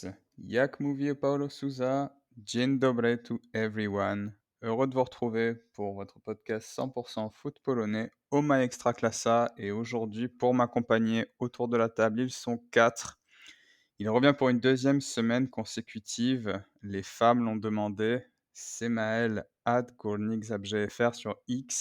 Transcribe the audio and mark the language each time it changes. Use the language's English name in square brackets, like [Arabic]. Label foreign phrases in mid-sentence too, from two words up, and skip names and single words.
[Polish] Jak mówi Paulo Souza, dzień dobry [English] to everyone. [French] Heureux de vous retrouver pour votre podcast 100% foot polonais, Oma Extraclassa. Et aujourd'hui, pour m'accompagner autour de la table, ils sont 4. Il revient pour une deuxième semaine consécutive. Les femmes l'ont demandé. C'est Maël, @GornikZabGFR sur X.